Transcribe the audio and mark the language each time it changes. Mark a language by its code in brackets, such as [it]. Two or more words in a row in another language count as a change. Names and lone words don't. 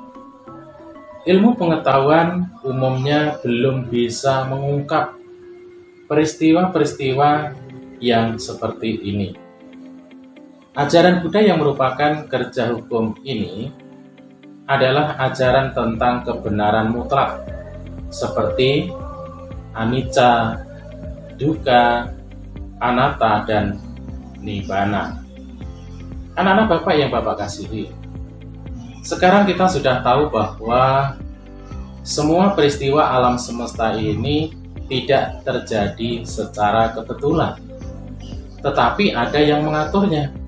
[id] Ilmu pengetahuan umumnya belum bisa mengungkap peristiwa-peristiwa yang seperti ini. Ajaran Buddha yang merupakan kerja hukum ini adalah ajaran tentang kebenaran mutlak, seperti [pi] anicca, dukkha, anatta, [id] dan nibbana. Anak-anak Bapak yang Bapak kasihi, sekarang kita sudah tahu bahwa semua peristiwa alam semesta ini tidak terjadi secara kebetulan, tetapi ada yang mengaturnya.